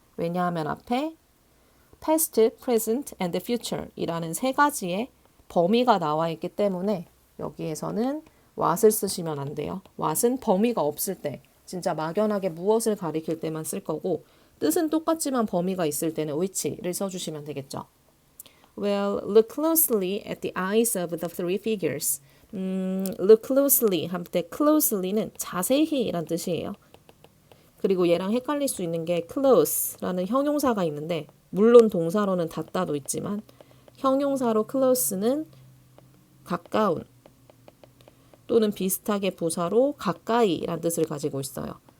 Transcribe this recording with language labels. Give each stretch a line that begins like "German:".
Korean: 왜냐하면 앞에 past, present, and future 이라는 세 가지의 범위가 나와 있기 때문에 여기에서는 what을 쓰시면 안 돼요. what은 범위가 없을 때, 진짜 막연하게 무엇을 가리킬 때만 쓸 거고 뜻은 똑같지만 범위가 있을 때는 which를 써주시면 되겠죠.
English: Well, look closely at the eyes of the three figures.
Korean: Look closely 할 때 closely는 자세히 란 뜻이에요. 그리고 얘랑 헷갈릴 수 있는 게 close라는 형용사가 있는데 물론 동사로는 닿다도 있지만 형용사로 close는 가까운 또는 비슷하게 부사로 가까이란 뜻을 가지고 있어요.